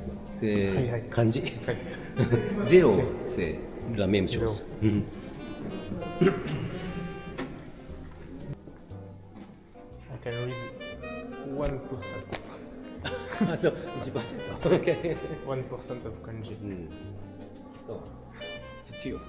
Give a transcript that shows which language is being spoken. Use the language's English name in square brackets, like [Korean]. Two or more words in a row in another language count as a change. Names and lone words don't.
[Japanese] はいはい漢字はい [French] ゼロ c'est la même chose. [Japanese] うん [English] I can read 1%. [Japanese] あ、そう、1%. OK. [English] 1% of kanji. [Japanese] うんそう tu [French] Ouais.